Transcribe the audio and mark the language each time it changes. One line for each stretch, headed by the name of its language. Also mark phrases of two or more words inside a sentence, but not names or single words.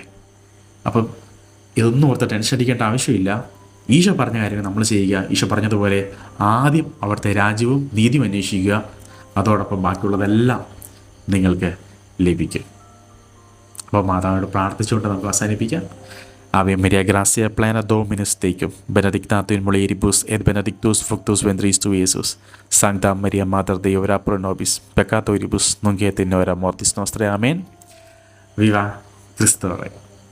Malayalam: അപ്പം ഇതൊന്നും ഓർത്ത് ടെൻഷൻ അടിക്കേണ്ട ആവശ്യമില്ല. ഈശോ പറഞ്ഞ കാര്യങ്ങൾ നമ്മൾ ചെയ്യുക. ഈശോ പറഞ്ഞതുപോലെ ആദ്യം അവിടുത്തെ രാജ്യവും നീതിയും അന്വേഷിക്കുക, അതോടൊപ്പം ബാക്കിയുള്ളതെല്ലാം നിങ്ങൾക്ക് ലഭിക്കും. അപ്പോൾ മാതാവിനോട് പ്രാർത്ഥിച്ചുകൊണ്ട് നമുക്ക് അവസാനിപ്പിക്കാം.
Latin: Ave Maria, gracia plena Dominus tecum, benedicta in mulieribus et benedictus fructus ventris tui, Iesus. Sancta Maria, Mater Dei, ora pro nobis peccatoribus, nunc et in hora mortis nostrae.
Spanish: Amen. Viva Cristo Rey.